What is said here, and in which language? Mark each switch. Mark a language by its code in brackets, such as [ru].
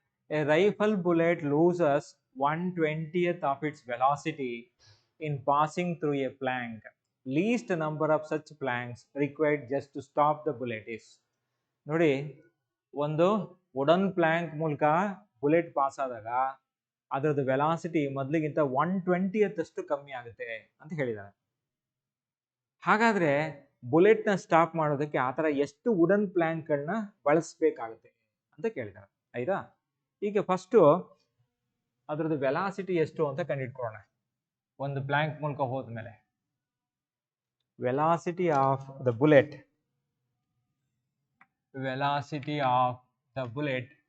[en] A rifle bullet loses 1/20th of its velocity in passing through a plank. Least number of such planks required just to stop the bullet is. [kn] ನೋಡಿ, ಒಂದು wooden Planck ಮೂಲಕ bullet pass ಆದಾಗ ಅದರದ್ದು velocity ಮೊದಲಿಗಿಂತ 1/20th ಅಷ್ಟು ಕಮ್ಮಿ ಆಗುತ್ತೆ ಅಂತ ಹೇಳಿದ್ದಾರೆ. ಹಾಗಾದರೆ ಬುಲೆಟ್ನ ಸ್ಟಾಪ್ ಮಾಡೋದಕ್ಕೆ ಆ ಥರ ಎಷ್ಟು ವುಡನ್ ಪ್ಲ್ಯಾಂಕ್ಗಳನ್ನ ಬಳಸಬೇಕಾಗುತ್ತೆ ಅಂತ ಕೇಳಿದ್ದಾರೆ. ಆಯಿತಾ? ಈಗ ಫಸ್ಟು ಅದರದ್ದು ವೆಲಾಸಿಟಿ ಎಷ್ಟು ಅಂತ ಕಂಡುಹಿಡ್ಕೊಳ್ಳೋಣ. ಒಂದು ಪ್ಲ್ಯಾಂಕ್ ಮೂಲಕ ಹೋದ್ಮೇಲೆ [en] velocity of the bullet, velocity of the bullet